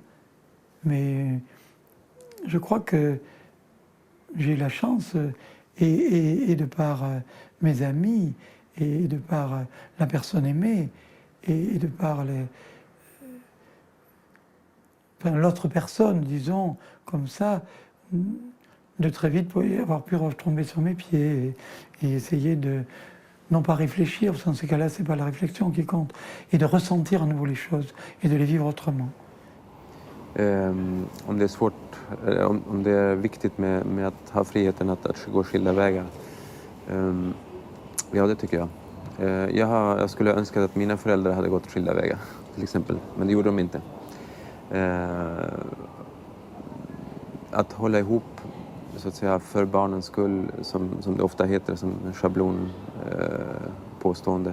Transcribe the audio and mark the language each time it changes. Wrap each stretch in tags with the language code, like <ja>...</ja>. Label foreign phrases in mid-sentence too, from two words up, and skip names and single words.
<fr>Mais je crois que j'ai eu la chance, et de par mes amis, et de par la personne aimée, et de par l'autre personne, disons, comme ça, de très vite avoir pu retomber sur mes pieds et essayer de, non pas réfléchir, parce que dans ces cas-là, c'est pas la réflexion qui compte, et de ressentir à nouveau les choses, et de les vivre autrement.</fr> <sv>Om det är svårt, om det är viktigt med att ha friheten att gå skilda vägar. Ja, det tycker jag. Jag skulle önska att mina föräldrar hade gått skilda vägar, till exempel. Men det gjorde de inte. Att hålla ihop, så att säga, för barnens skull, som det ofta heter, som en schablon påstående.</sv>